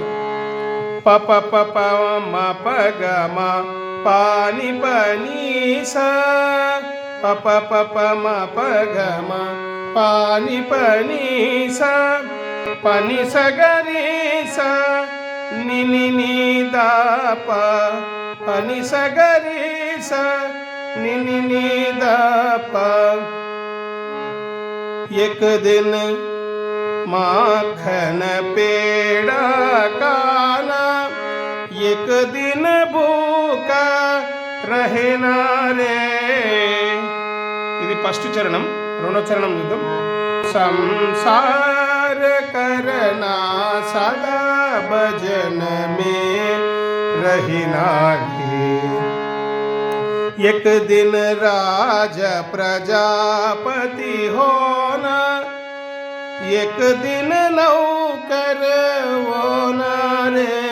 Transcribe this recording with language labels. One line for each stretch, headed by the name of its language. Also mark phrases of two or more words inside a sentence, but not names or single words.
Telugu: పప పప మ ప గ మ పాని పని స పప పప మ ప గ మ పాని పని స పని స గరి స ని ని ని దా ప పని స గరి స ని ని ని దా ప.
Hindi: एक दिन माखन पेड़ा काना, एक दिन भूखा रहना रे.
Telugu: ఇది ఫస్ట్ చరణం. రెండో చరణం చూద్దాం.
Hindi: संसार करना सदा भजन में रहना रे. एक दिन राज प्रजापति होना, एक दिन नौकर होना रे.